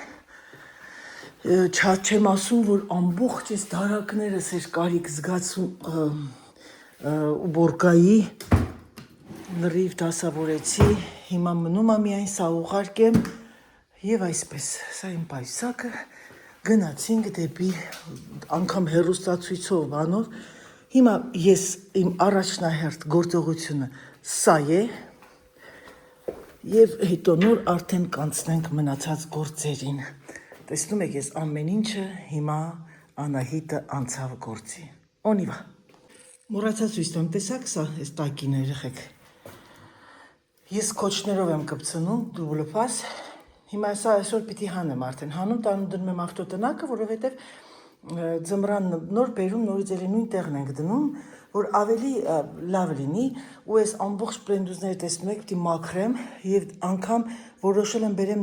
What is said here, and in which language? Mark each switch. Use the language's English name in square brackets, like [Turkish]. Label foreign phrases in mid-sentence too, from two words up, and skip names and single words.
[Armenian] չեմ ասում, որ ամբողջ այս դարակներս էր կարիք զգացում ու բորկայի, լրիվ դասավորեցի, հիմա մնում է միայն սա ուղարկեմ, և այսպես, սա իմ պայսակը, գնացինք դեպի անգամ հեռուստացույցով բանով, հիմա ես իմ առաջնահերթ գործողությունը սա է, և հետո նոր արդեն կանցնենք մնացած գործերին, տեսնում եք ես ամեն ինչը հիմա Անահիտը անցավ գործի, [French] on y va, [Armenian] մոռացած ցույց տամ, տեսակ սա, այս տակին երեխեք, ես կոչներով եմ կպցնում, [French] double face, [Armenian] հիմա սա այսօր պիտի հանեմ արդեն, հանում տանում դնում եմ ավտոտնակը, որովհետև ձմռան նոր բերում նորից էլի նույն տեղն ենք դնում, որ ավելի լավ լինի ու այս ամբողջ պլենդուզները տեսնում եք պիտի մաքրեմ և անգամ որոշել եմ բերեմ